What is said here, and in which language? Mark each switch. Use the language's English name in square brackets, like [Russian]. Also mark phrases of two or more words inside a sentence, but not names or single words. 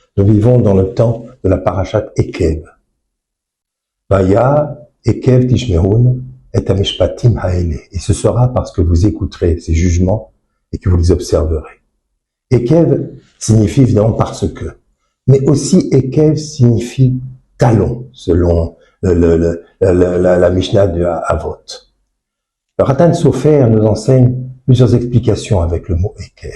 [French] vivons dans le temps de la parashat Ekev. [Hebrew] והיה עקב תשמעון את המשפטים האלה. [French] Et ce sera parce que vous écouterez ces jugements et que vous les observerez. Ekev signifie évidemment parce que, mais aussi Ekev signifie talon, selon la Mishnah de Avot. Le Ratan Sofer nous enseigne plusieurs explications avec le mot Ekev.